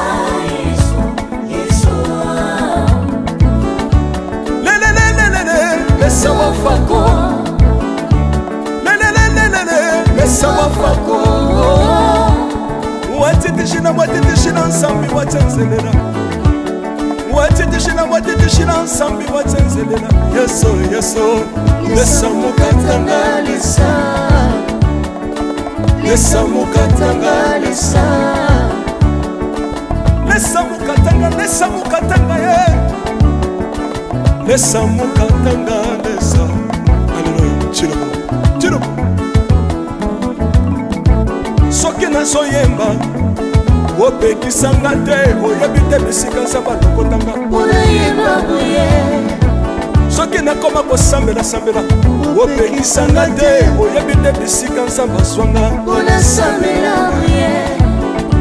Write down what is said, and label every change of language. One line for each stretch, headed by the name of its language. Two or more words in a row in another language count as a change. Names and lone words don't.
Bemba: Sawa fako, sawa fako. Watitishina nsambi watenzelela. Watitishina nsambi watenzelela. Yeso, yeso. Lesa mukatanga lisa. Lesa mukatanga lisa. Lesa mukatanga ye. Lesa mukatanga lesa. Alléluia. Chilobo.
Lingala: Soki na soyemba opekisanga te oyebi te bisika nzambe alokotanga oyemba boye. Soki nakoma kosambela opekisanga te oyebi te bisika nzambe aswanga onasambela boye.